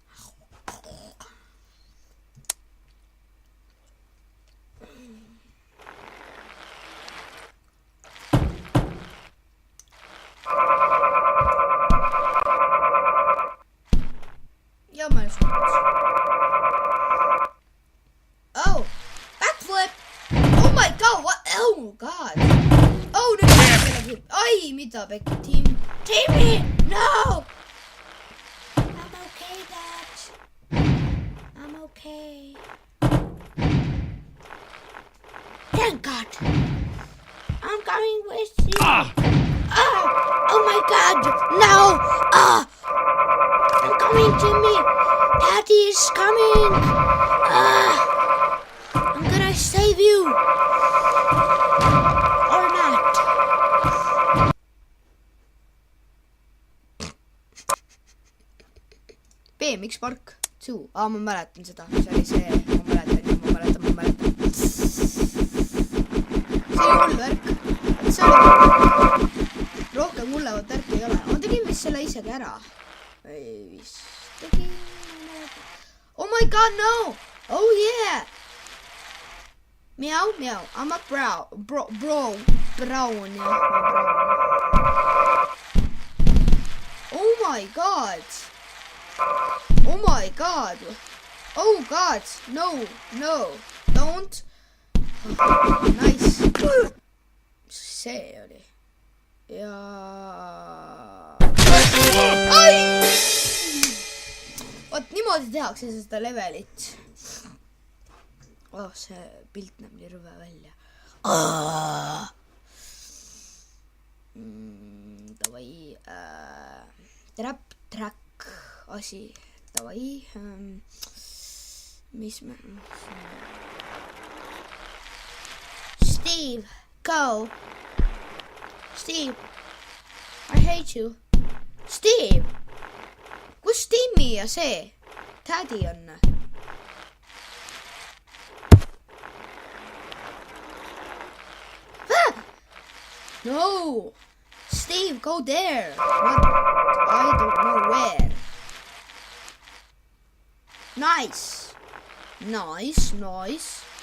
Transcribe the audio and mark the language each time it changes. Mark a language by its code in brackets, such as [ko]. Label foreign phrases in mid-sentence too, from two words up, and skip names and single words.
[et] Ja ma olen suunas. [en] Oh, backflip! Oh my god, what? Oh god. [et] Oh, nüüd ai, mida Becky? [en] Timmy, no! I'm okay, Dad. I'm okay. Thank God. I'm coming with you. Oh my god, no! I'm coming, Timmy. Daddy is coming. I'm gonna save you. Or not. BMX Park Zoo. [et] Ma mäletan seda. See oli see. Ma mäletan. See oli hull värk. See oli rohkem hullevat värki ei ole. Ma tegin vist selle isegi ära. Vist tegin. [en] Oh my god, no! Oh yeah! Meow, meow. I'm a brown, yeah. Oh my god. Oh my god. Oh god. No. Don't. Nice. [et] See oli. Ja. Ai! Vot niimoodi tehakse seda levelit. See pilt näeb nii rõve välja. Davai. [en] Trap track [et] asi. Davai. Mis me... [en] Steve, go. Steve, I hate you. Steve, [et] kus Timmy ja see? [en] Daddy on. No, Steve, go there. What? I don't know where. Nice.